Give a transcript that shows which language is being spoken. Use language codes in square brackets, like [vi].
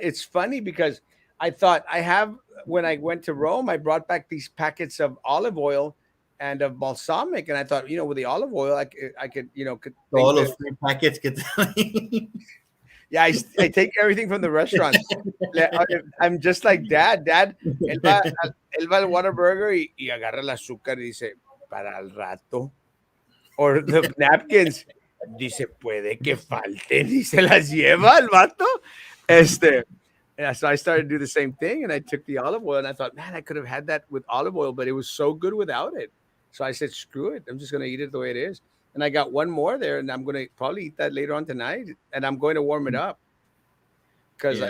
[en] It's funny because I thought I have when I went to Rome, I brought back these packets of olive oil and of balsamic, and I thought, with the olive oil, I could, could think [es] Todos [en] that [es] los [en] free packets [es] que te [en] yeah, I take everything from the restaurants. I'm just like dad. [es] Dad, él va al Whataburger y agarra el azúcar y dice, para el rato. [en] Or the napkins, [es] dice, puede que falten y se las lleva el vato. [en] Este, yeah, so I started to do the same thing, and I took the olive oil, and I thought, man, I could have had that with olive oil, but it was so good without it. So I said, screw it, I'm just gonna eat it the way it is. And I got one more there, and I'm gonna probably eat that later on tonight, and I'm going to warm it up because I